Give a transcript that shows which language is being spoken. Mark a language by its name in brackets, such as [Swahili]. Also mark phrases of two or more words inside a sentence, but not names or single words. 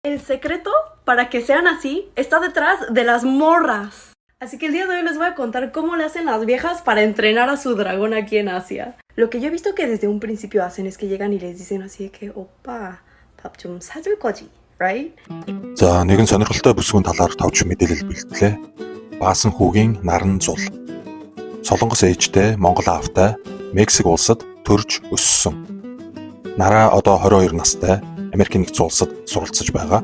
[Spanish] El secreto para que sean así está detrás de las morras. Así que el día de hoy les voy a contar cómo le hacen las viejas para entrenar a su dragón aquí en Asia. Lo que yo he visto que desde un principio hacen es que llegan y les dicen así de que [Korean] 오빠 밥 좀 사줄 거지, [Spanish] right? [Mongolian] За нэгэн сонирхолтой бүсгүйн талаар товч мэдээлэл бэлтгэлээ. Баасан хүүгийн наран зул. Солонгос ээжтэй, Монгол аавтай, Мексик улсад төрж өссөн. Нараа одоо 22 настай, Америк нэгдсэн улсад суралцж байгаа.